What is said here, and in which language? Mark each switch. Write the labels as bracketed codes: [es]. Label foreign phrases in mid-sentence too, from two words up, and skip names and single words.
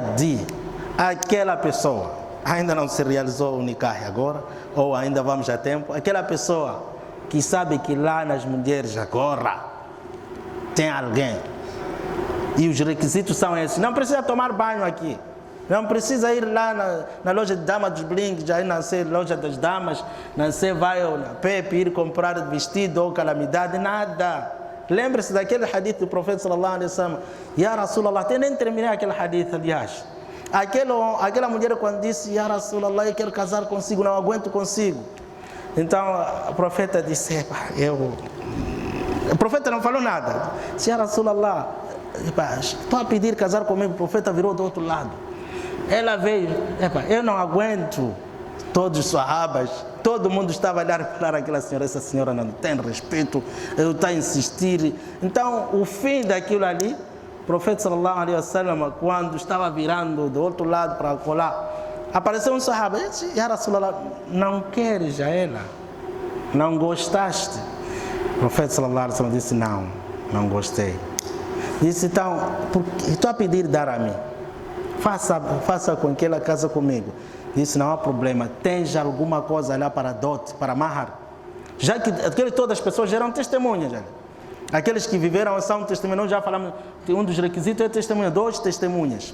[pt] de aquela pessoa, ainda não se realizou o nikah agora, ou ainda vamos a tempo, aquela pessoa que sabe que lá nas mulheres agora tem alguém, e os requisitos são esses, não precisa tomar banho aqui, não precisa ir lá na loja de damas dos blinks, já ir na loja das damas, não sei, vai ao Pepe ir comprar vestido ou calamidade, nada. Lembre-se daquele hadith do profeta [ar] صلى الله عليه وسلم، يا رسول الله, [pt] até nem terminei aquele hadith, aliás. Aquela mulher quando disse, [ar] يا رسول الله, [pt] eu quero casar consigo, não aguento consigo. Então o profeta disse, o profeta não falou nada. Disse, [ar] يا رسول الله, [pt] estou a pedir casar comigo, o profeta virou do outro lado. Ela veio, eu não aguento. Todos os sahabas, todo mundo estava a olhar para aquela senhora, essa senhora não tem respeito, eu estou a insistir. Então, o fim daquilo ali, o profeta [ar] صلى الله عليه وسلم, [pt] quando estava virando do outro lado para colar, apareceu um sahaba, e disse, [ar] يا رسول الله, [pt] não queres a ela? Não gostaste? O profeta [ar] صلى الله عليه وسلم [pt] disse, não gostei. Disse, então, estou a pedir dar a mim, faça com que ela casa comigo. Disse, não há problema, tens alguma coisa lá para dote, para mahar? Já que todas as pessoas eram testemunhas. Já. Aqueles que viveram são testemunhas, já falamos que um dos requisitos é testemunha, 2 testemunhas.